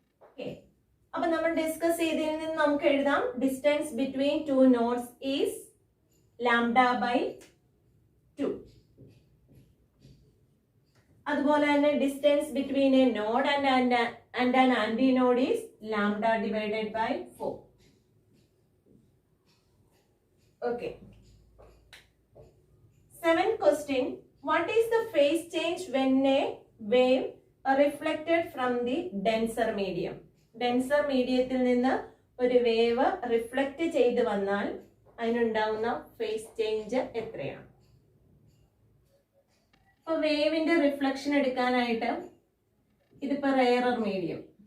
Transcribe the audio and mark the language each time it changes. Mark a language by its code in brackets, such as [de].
[ml] Okay, അപ്പൊ നമ്മൾ discuss ചെയ്തതിൽ നിന്ന് നമുക്ക് എഴുതാം, [en] Distance between two nodes is lambda by 2. അതുപോലെ തന്നെ distance between a node and an anti node is lambda divided by 4. Okay, 7th question. What is the phase change when a wave reflected from the denser medium? [ml] Denser mediumത്തിൽ നിന്ന് ഒരു wave reflect ചെയ്ത് വന്നാൽ അതിനുണ്ടാവുന്ന phase change എത്രയാണ്? ഇപ്പൊ വേവിന്റെ reflection എടുക്കാനായിട്ട് ഇതിപ്പോ rarer medium.